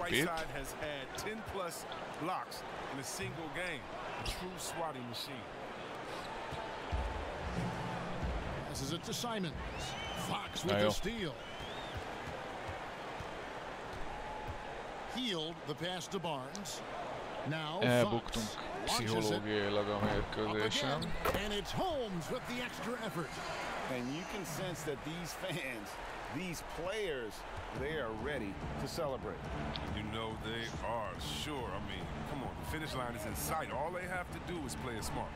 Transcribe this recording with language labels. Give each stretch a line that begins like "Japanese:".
English: Whiteside has had 10+ blocks in a single game. A true swatting machine. Passes it to Simons. Fox with the steal. Healed the pass to Barnes. Now
Hungarian: elbuktunk pszichológiailag a mérkőzésen.
English: And it's Holmes with the extra effort. And you can sense that these fans, these players, they are ready to celebrate. You know they are, sure. I mean, come on, the finish line is in sight. All they have to do is play it smart.